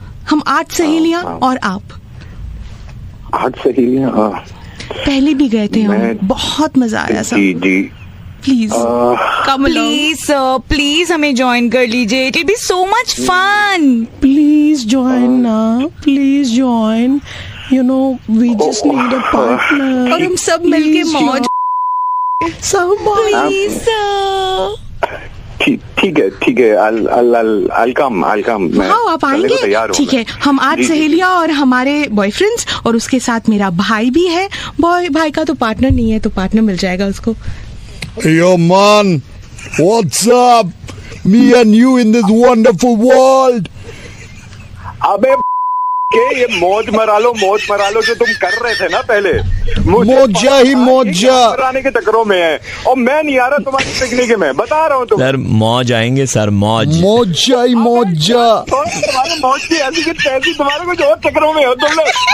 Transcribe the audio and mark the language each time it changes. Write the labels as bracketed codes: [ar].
[hi] हम 8 सहेलियां और आप। 8 सहेलियां पहले भी गए थे हम, बहुत मजा आया sir. Ji ji [en] please come [hi] please sir, please हमें ज्वाइन कर लीजिए, [en] It will be so much fun. Please join now. Please join. You know, we just need a partner. [hi] और हम सब मिलके मौज। सब प्लीज सर। ठीक है। [en] I'll come. [hi] हाँ आप आएंगे? ठीक है, हम 8 सहेलियां और हमारे बॉयफ्रेंड्स और उसके साथ मेरा भाई भी है। भाई का तो पार्टनर नहीं है, तो पार्टनर मिल जाएगा उसको। [en] Yo man, what's up? Me and you in this wonderful world. [hi] अबे के ये मौज मरा लो जो तुम कर रहे थे ना पहले, मौजा ही मौजा कराने के चक्करों में है और मैं नहीं आ रहा तुम्हारी पिकनिक में, बता रहा हूँ तुम। सर मौज आएंगे सर, मौजा ही मौजा। तुम्हारे मौज की ऐसी की तैसी, तुम्हारे कुछ और चक्करों में हो तुम लोग।